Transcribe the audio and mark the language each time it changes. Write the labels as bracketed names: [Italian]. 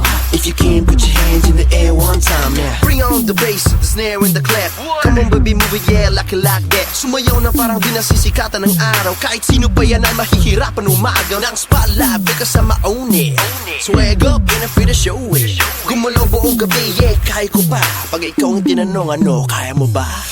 [English] If you can, put your hands in the air one time, yeah. Bring on the bass, the snare and the clap. Come on baby, move it, yeah, like it like that. [Filipino] Sumayaw na parang di nasisikatan ng araw. Kahit sino pa yan ay mahihirapan umagaw ng spotlight, [English] because I'ma own it. Swag up and I feel the show it. [Filipino] Gumalaw buong gabi, yeah, kaya ko pa. Pag ikaw ang tinanong ano, kaya mo ba?